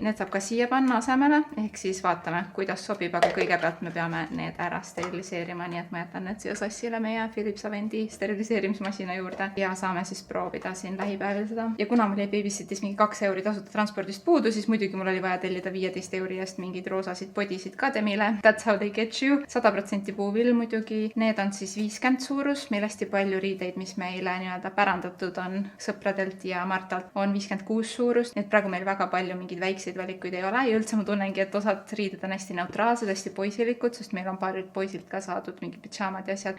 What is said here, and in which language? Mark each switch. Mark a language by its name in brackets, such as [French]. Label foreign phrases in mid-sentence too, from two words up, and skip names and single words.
[Estonian] Need saab ka siia panna asemele, ehk siis vaatame, kuidas sobib, aga kõigepealt me peame need ära steriliseerima, nii et ma jätan need siia Sassile meie Philips Avendi steriliseerimismasina juurde ja saame siis proovida siin lähipäevil seda. Ja kuna mul jäi Babysitis mingi 2 euri tasuta transpordist puudu, siis muidugi mul oli vaja tellida 15 euri eest mingid roosasid podisid ka Demile. [English] That's how they get you. [Estonian] 100% puuvill muidugi. Need on siis 50 suurus. Meil hästi palju riideid, mis meile nii-öelda pärandatud on sõpradelt ja Martalt, on 56 suurust. Nii et praegu meil väga palju mingeid väikseid valikuid ei ole ja üldse ma tunnengi, et osad riided on hästi neutraalsed, hästi poisilikud, sest meil on paarilt poisilt ka saadud mingi pidžaamad ja asjad.